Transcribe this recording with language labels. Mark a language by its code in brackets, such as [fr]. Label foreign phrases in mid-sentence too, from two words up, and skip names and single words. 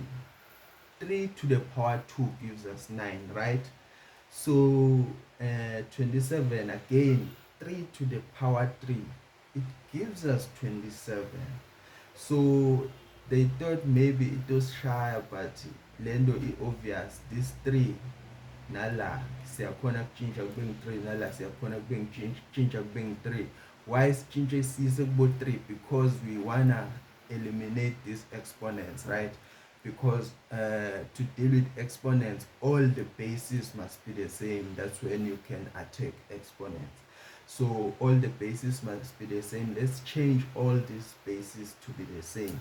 [en] 3 to the power 2 gives us 9, right? So 27 again, 3 to the power 3, it gives us 27. So they thought maybe it was shy, but lendo is obvious. [zu] This 3 nala siyakhona kutshintsha kubeng 3, nala siyakhona kutshintsha kubeng 3. [en] Why is [zu] tshintshe sise kubo 3? [en] Because we wanna eliminate these exponents, right? Because to deal with exponents, all the bases must be the same. That's when you can attack exponents. So all the bases must be the same. Let's change all these bases to be the same.